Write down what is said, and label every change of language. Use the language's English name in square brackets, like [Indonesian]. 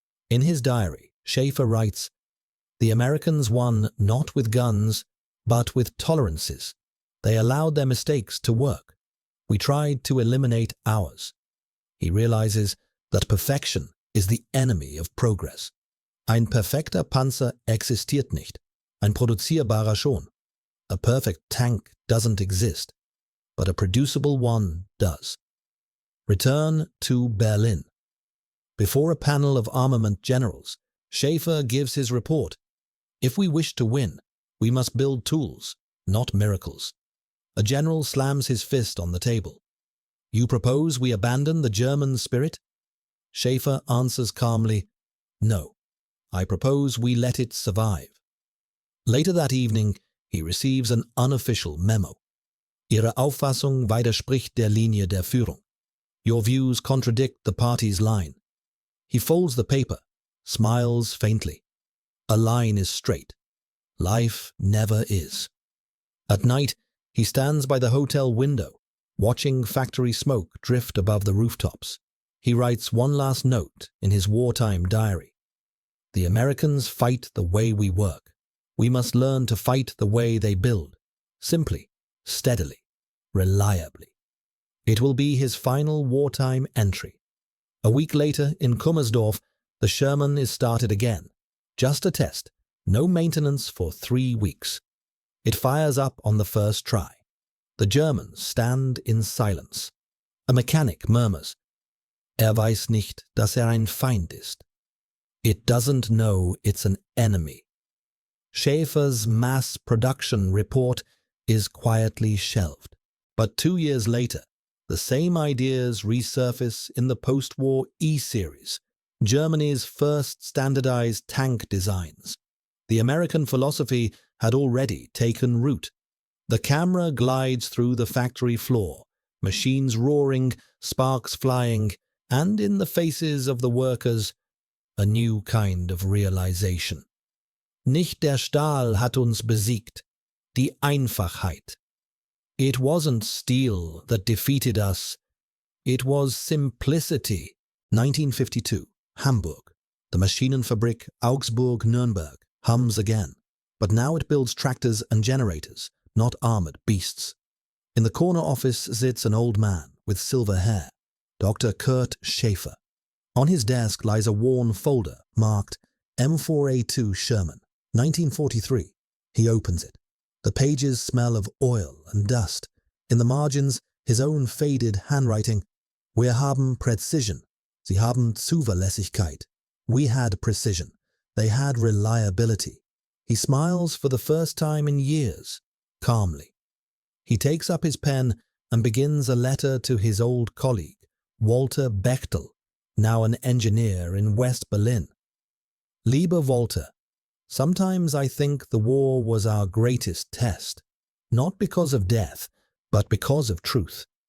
[English] In his diary, Schaefer writes, the Americans won not with guns, but with tolerances. They allowed their mistakes to work. We tried to eliminate ours. He realizes that perfection is the enemy of progress. [German] Ein perfekter Panzer existiert nicht, ein produzierbarer schon. [English] A perfect tank doesn't exist, but a producible one does. Return to Berlin. Before a panel of armament generals, Schaefer gives his report. If we wish to win, we must build tools, not miracles. A general slams his fist on the table. You propose we abandon the German spirit? Schaefer answers calmly, no. I propose we let it survive. Later that evening, he receives an unofficial memo. [German] Ihre Auffassung widerspricht der Linie der Führung. [English] Your views contradict the party's line. He folds the paper, smiles faintly. A line is straight. Life never is. At night, he stands by the hotel window, watching factory smoke drift above the rooftops. He writes one last note in his wartime diary. The Americans fight the way we work. We must learn to fight the way they build. Simply, steadily, reliably. It will be his final wartime entry. A week later, in Kummersdorf, the Sherman is started again. Just a test, no maintenance for 3 weeks. It fires up on the first try. The Germans stand in silence. A mechanic murmurs, [German] weiß nicht, dass ein Feind ist. [English] It doesn't know it's an enemy. Schaefer's mass production report is quietly shelved. But 2 years later, the same ideas resurface in the post-war E-series, Germany's first standardized tank designs. The American philosophy had already taken root. The camera glides through the factory floor, machines roaring, sparks flying, and in the faces of the workers, a new kind of realization. [German] Nicht der Stahl hat uns besiegt, die Einfachheit. [English] It wasn't steel that defeated us, it was simplicity. 1952, Hamburg. The Maschinenfabrik Augsburg-Nürnberg hums again, but now it builds tractors and generators, not armored beasts. In the corner office sits an old man with silver hair, Dr. Kurt Schaefer. On his desk lies a worn folder marked M4A2 Sherman, 1943. He opens it. The pages smell of oil and dust. In the margins, his own faded handwriting, [German] Wir haben Präzision. Sie haben Zuverlässigkeit. [English] We had precision. They had reliability. He smiles for the first time in years, calmly. He takes up his pen and begins a letter to his old colleague, Walter Bechtel, now an engineer in West Berlin. [German] Lieber Walter, [English] sometimes I think the war was our greatest test, not because of death, but because of truth.